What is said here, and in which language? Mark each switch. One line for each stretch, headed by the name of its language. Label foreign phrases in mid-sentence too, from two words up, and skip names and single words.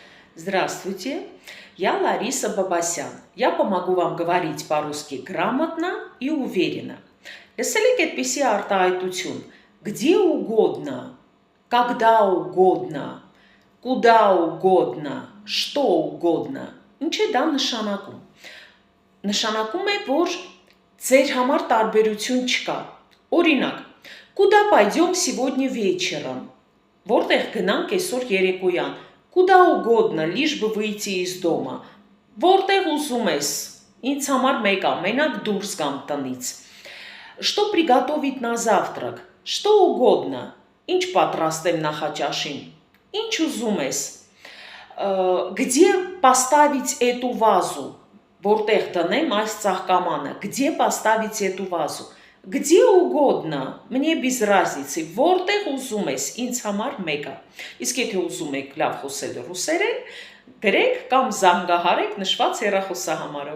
Russian: Здравствуйте, я Лариса Бабасян. Я помогу вам говорить по-русски грамотно и уверенно.
Armenian: Լսելի եք այդպիսի արտահայտություն,
Russian: где угодно, когда угодно, куда угодно, что угодно.
Armenian: Ինչ է դա նշանակում։ Նշանակում է, որ ձեր համար տարբերություն չկա։ Օրինակ,
Russian: куда пойдем сегодня вечером?
Armenian: Որտեղ գնանք այսօր երեկոյան?
Russian: Куда угодно, лишь бы выйти из дома.
Armenian: Որտեղ ուզում ես, ինձ համար մեկ է, մենակ դուրս գամ տնից.
Russian: Что приготовить на завтрак? Что угодно.
Armenian: Ինչ պատրաստեմ նախաճաշին? Ինչ ուզում ես?
Russian: Где поставить эту вазу?
Armenian: Որտեղ դնեմ այս ծաղկամանը?
Russian: Где поставить эту вазу? Где угодно, мне без разницы,
Armenian: որտեղ ուզում ես, ինձ համար մեկ է։ Իսկ եթե ուզում եք լավ խոսել ռուսերեն, գրեք կամ զանգահարեք նշված հեռախոսահամարով։